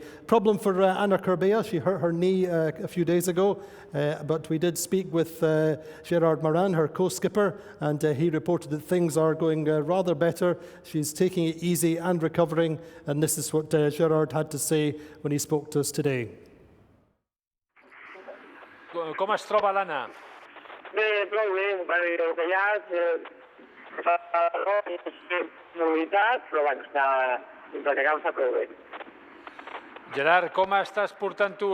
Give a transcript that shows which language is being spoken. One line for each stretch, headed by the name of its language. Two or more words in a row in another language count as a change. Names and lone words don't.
English: Problem for Anna Corbea. She hurt her knee a few days ago. But we did speak with Gerard Morin, her co-skipper, and he reported that things are going rather better. She's taking it easy and recovering, and this is what Gerard had to say when he spoke to us today.
Catalan: Com es troba l'Anna? Bé, prou bé, el que hi ha és mobilitat, però bueno, el que cal està prou bé. Gerard, com estàs portant tu?